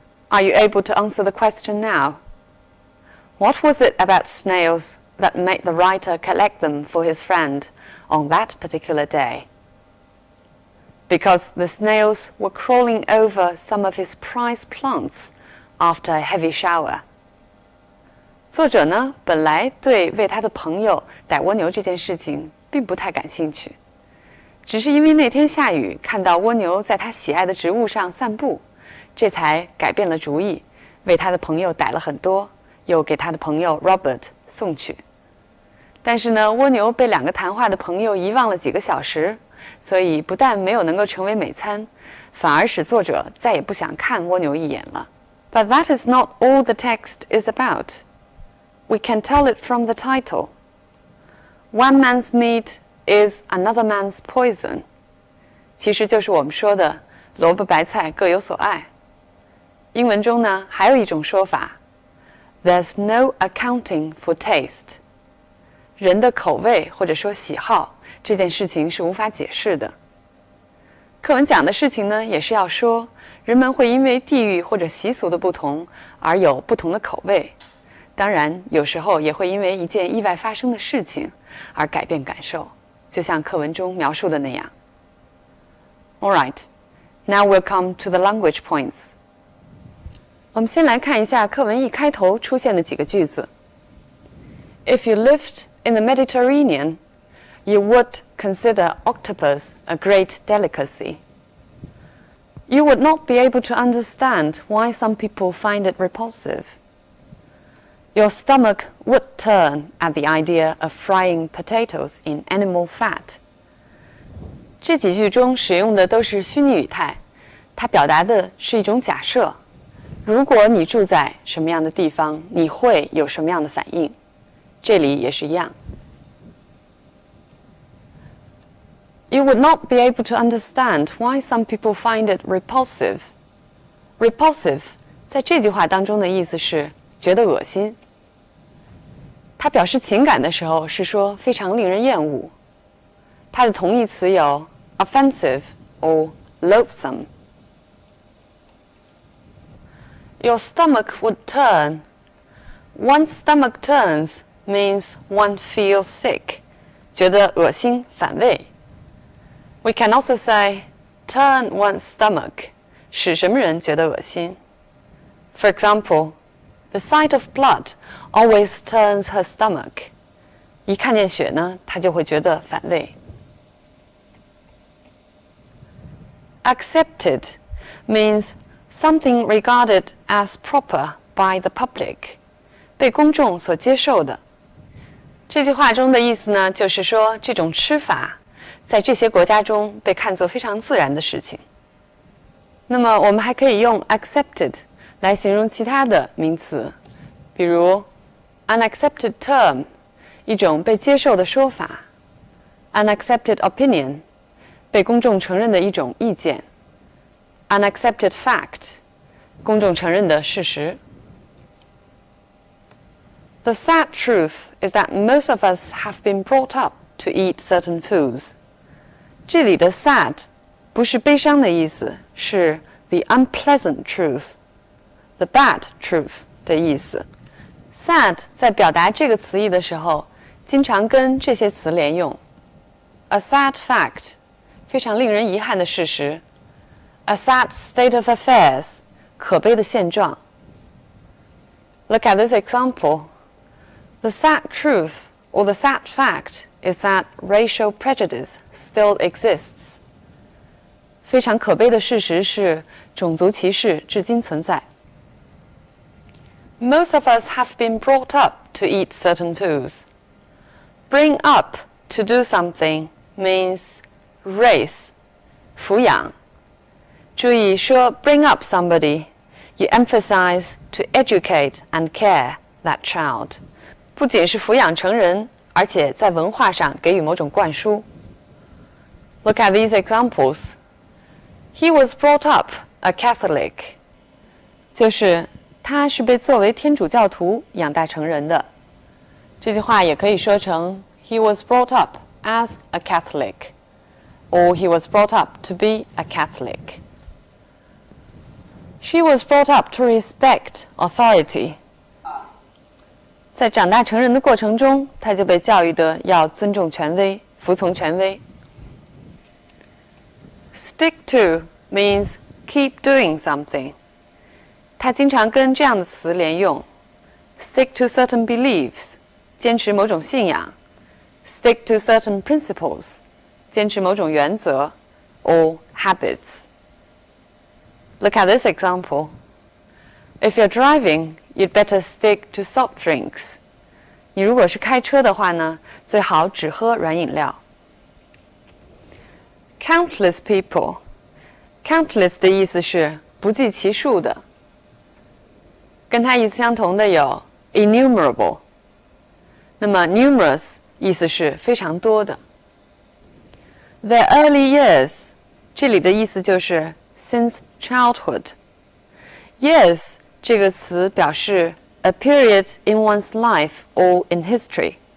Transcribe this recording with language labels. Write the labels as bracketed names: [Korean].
[English] Are you able to answer the question now? What was it about snails that made the writer collect them for his friend on that particular day? Because the snails were crawling over some of his prized plants after a heavy shower. [Chinese] 作者呢，本来对为他的朋友逮蜗牛这件事情并不太感兴趣，只是因为那天下雨，看到蜗牛在他喜爱的植物上散步，这才改变了主意，为他的朋友逮了很多，又给他的朋友 Robert 送去。但是呢，蜗牛被两个谈话的朋友遗忘了几个小时，所以不但没有能够成为美餐，反而使作者再也不想看蜗牛一眼了。 [English] But that is not all the text is about. We can tell it from the title. One man's meat is another man's poison. [Chinese] 其实就是我们说的萝卜白菜各有所爱。英文中呢，还有一种说法 [English] There's no accounting for taste. [Chinese] 人的口味或者说喜好这件事情是无法解释的。课文讲的事情呢，也是要说人们会因为地域或者习俗的不同而有不同的口味。当然，有时候也会因为一件意外发生的事情而改变感受，就像课文中描述的那样。 [English] All right, now we'll come to the language points. [Chinese] 我们先来看一下课文一开头出现的几个句子。 [English] If you lived in the Mediterranean, you would consider octopus a great delicacy. You would not be able to understand why some people find it repulsive.Your stomach would turn at the idea of frying potatoes in animal fat. [Chinese] 这几句中使用的都是虚拟语态，它表达的是一种假设。如果你住在什么样的地方，你会有什么样的反应？这里也是一样。 [English] You would not be able to understand why some people find it repulsive. [Chinese] Repulsive 在这句话当中的意思是觉得恶心。它表示情感的时候是说非常令人厌恶。它的同义词有 [English] offensive or loathsome. Your stomach would turn. One's stomach turns means one feels sick. [Chinese] 觉得恶心反胃。 [English] We can also say turn one's stomach. [Chinese] 使什么人觉得恶心 [English] For example, the sight of blood always turns her stomach. [Chinese] 一看见血呢，她就会觉得反胃。 [English] Accepted means something regarded as proper by the public. [Chinese] 被公众所接受的。这句话中的意思呢，就是说这种吃法在这些国家中被看作非常自然的事情。那么我们还可以用 accepted 来形容其他的名词，比如 [English] unaccepted term [Chinese] 一种被接受的说法 [English] unaccepted opinion [Chinese] 被公众承认的一种意见 [English] unaccepted fact [Chinese] 公众承认的事实。 [English] The sad truth is that most of us have been brought up to eat certain foods. [Chinese] 这里的 sad 不是悲伤的意思，是 [English] the unpleasant truth, the bad truth [Chinese] 的意思。 sad 在表达这个词义的时候，经常跟这些词连用。 [English] A sad fact [Chinese] 非常令人遗憾的事实。 [English] A sad state of affairs [Chinese] 可悲的现状。 [English] Look at this example. The sad truth or the sad fact is that racial prejudice still exists. [Chinese] 非常可悲的事实是，种族歧视至今存在。 [English] Most of us have been brought up to eat certain foods. Bring up to do something means raise, [Chinese] 抚养。注意说 [English] bring up somebody, you emphasize to educate and care that child. [Chinese] 不仅是抚养成人，而且在文化上给予某种灌输。 [English] Look at these examples. He was brought up a Catholic. [Chinese] 就是他是被作为天主教徒养大成人的。这句话也可以说成 [English] He was brought up as a Catholic, or he was brought up to be a Catholic. She was brought up to respect authority. [Chinese] 在长大成人的过程中，他就被教育的要尊重权威，服从权威。 [English] Stick to means keep doing something. [Chinese] 它经常跟这样的词连用 ： [English] stick to certain beliefs， [Chinese] 坚持某种信仰 ； [English] stick to certain principles， [Chinese] 坚持某种原则 [English] or habits. Look at this example. If you're driving, you'd better stick to soft drinks. [Chinese] 你如果是开车的话呢，最好只喝软饮料。 [English] Countless people. [Chinese] Countless 的意思是不计其数的。跟它意思相同的有 innumerable。那么 numerous 意思是非常多的。 [English] Their early years [Chinese] 这里的意思就是 [English] since childhood. Years [Chinese] 这个词表示 [English] a period in one's life or in history.